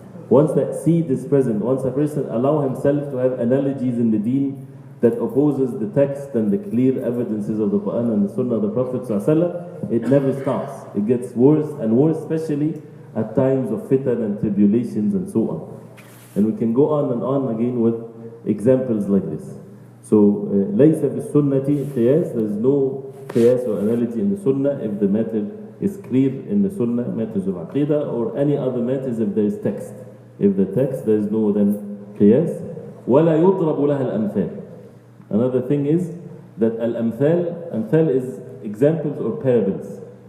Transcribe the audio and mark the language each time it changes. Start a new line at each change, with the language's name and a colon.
English: Once that seed is present, once a person allow himself to have analogies in the deen that opposes the text and the clear evidences of the Quran and the Sunnah of the Prophet ﷺ, it never stops. It gets worse and worse, especially at times of fitan and tribulations and so on. And we can go on and on again with examples like this. So,
Arabic: لَيْسَ بِالسُنَّةِ قِيَاسٍ.
English: There is no qiyas or analogy in the Sunnah if the matter is clear in the Sunnah, matters of aqidah, or any other matters if there is text. If the text, there is no then qiyas.
Arabic: وَلَا يُضْرَبُ لَهَا الْأَمْثَالِ.
English: Another thing is that amthal is examples or parables.